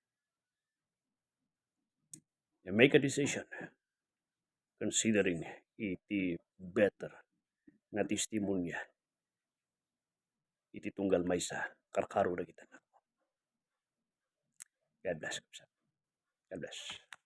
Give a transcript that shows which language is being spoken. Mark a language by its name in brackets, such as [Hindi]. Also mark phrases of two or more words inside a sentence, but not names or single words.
[English] You make a decision considering [Iloko] iti better na testimonya iti tunggal maysa karkaro na kita. [English] God bless. God bless.